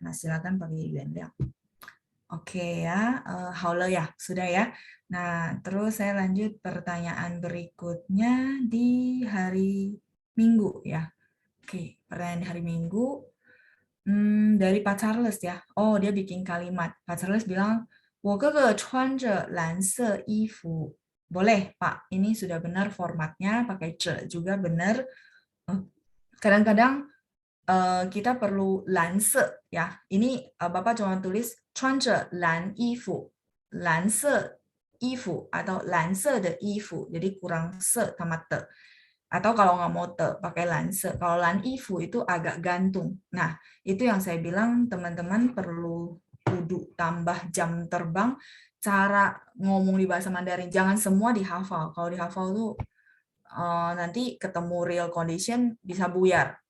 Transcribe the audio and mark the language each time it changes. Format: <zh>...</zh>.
<id>Nah, silakan pakai 原谅. Oke ya, halo ya, sudah ya. Nah, terus saya lanjut pertanyaan berikutnya di hari Minggu ya. Oke, pertanyaan di hari Minggu dari Pak Charles ya. Oh, dia bikin kalimat. Pak Charles bilang,</id> <zh>我哥哥穿着蓝色衣服.</zh> <id>Boleh, Pak. Ini sudah benar formatnya, pakai ce juga benar. Kadang-kadang kita perlu 蓝色 ya. Ini Bapak cuma tulis</id> <zh>穿着蓝衣服, 蓝色衣服</zh> <id>atau</id> <zh>蓝色的衣服.</zh> <id>Jadi kurang se sama te. Atau kalau nggak mau te, pakai 蓝色. Kalau 蓝衣服 itu agak gantung. Nah, itu yang saya bilang teman-teman perlu kudu tambah jam terbang cara ngomong di bahasa Mandarin. Jangan semua dihafal. Kalau dihafal tuh nanti ketemu real condition bisa buyar.</id>